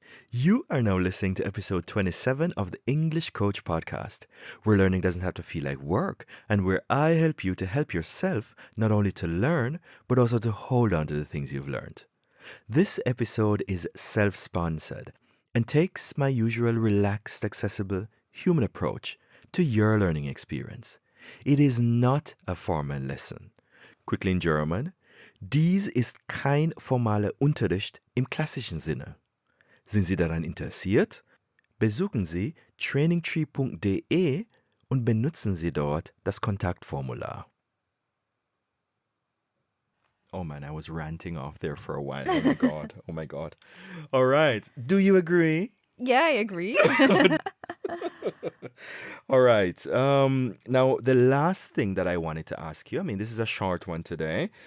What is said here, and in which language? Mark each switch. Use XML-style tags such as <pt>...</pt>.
<en>You are now listening to episode 27 of the English Coach podcast, where learning doesn't have to feel like work, and where I help you to help yourself not only to learn, but also to hold on to the things you've learned. This episode is self-sponsored and takes my usual relaxed, accessible, human approach to your learning experience. It is not a formal lesson. Quickly in German.</en> <de>Dies ist kein formaler Unterricht im klassischen Sinne. Sind Sie daran interessiert? Besuchen Sie trainingtree.de und benutzen Sie dort das Kontaktformular.</de> <en>Oh man, I was ranting off there for a while. Oh my god. Oh my god. All right. Do you agree? Yeah, I agree. All right. Now, the last thing that I wanted to ask you, I mean, this is a short one today.</en>